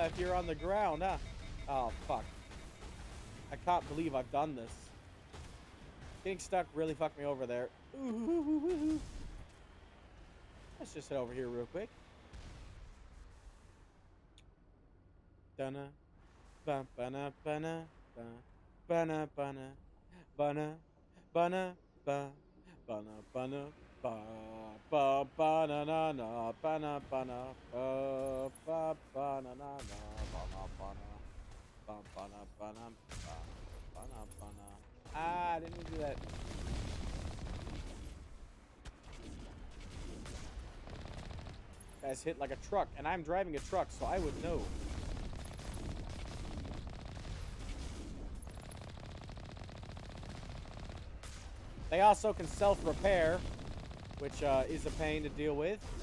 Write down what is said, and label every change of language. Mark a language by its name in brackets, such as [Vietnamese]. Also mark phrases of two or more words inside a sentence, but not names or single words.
[English] If you're on the ground, huh? Oh, fuck. I can't believe I've done this. Getting stuck really fucked me over there. Ooh. Let's just head over here real quick. Dana, ba bana bana ba bana bana bana bana ba bana bana ba ba bana na na bana bana ba ba bana na na bana bana ba bana bana ba bana bana. Ah, I didn't do that. Guys hit like a truck, and I'm driving a truck, so I would know. They also can self-repair, which is a pain to deal with.